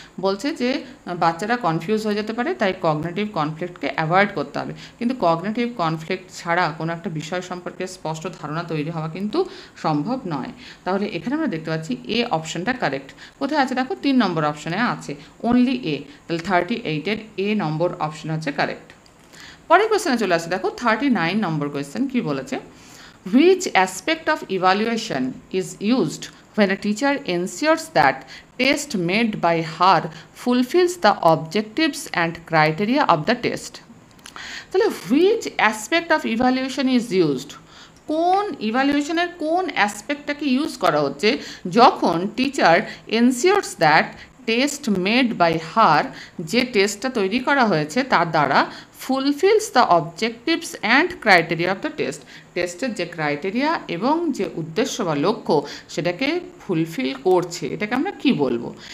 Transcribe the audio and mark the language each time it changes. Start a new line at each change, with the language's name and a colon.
Bangla: বলছে যে বাচ্চারা কনফিউজ হয়ে যেতে পারে, তাই কগনিটিভ কনফ্লিক্টকে অ্যাভয়েড করতে হবে। কিন্তু কগনিটিভ কনফ্লিক্ট ছাড়া কোনো একটা বিষয় সম্পর্কে স্পষ্ট ধারণা তৈরি হওয়া কিন্তু সম্ভব নয়। তাহলে এখানে আমরা দেখতে পাচ্ছি এ অপশনটা কারেক্ট। কোথায় আছে দেখো, 3 নম্বর অপশনে আছে, অনলি এ। তাহলে 38-এর এ নম্বর অপশন হচ্ছে কারেক্ট। পরের কোয়েশ্চেনে চলে আসছে দেখো, 39 নম্বর কোয়েশ্চেন কি বলেছে,
English: Which aspect of evaluation is used when a teacher ensures that test made by her fulfills the objectives and criteria of the test.
Bangla: তাহলে
English: which aspect of evaluation is used,
Bangla: কোন ইভ্যালুয়েশনের কোন অ্যাসপেক্টটাকে use করা হচ্ছে যখন
English: teacher ensures that test made by her,
Bangla: যে টেস্টটা তৈরি করা হয়েছে তার দ্বারা,
English: fulfills the objectives and criteria of the test,
Bangla: টেস্টের যে ক্রাইটেরিয়া এবং যে উদ্দেশ্য বা লক্ষ্য সেটাকে ফুলফিল করছে, এটাকে আমরা কি বলবো?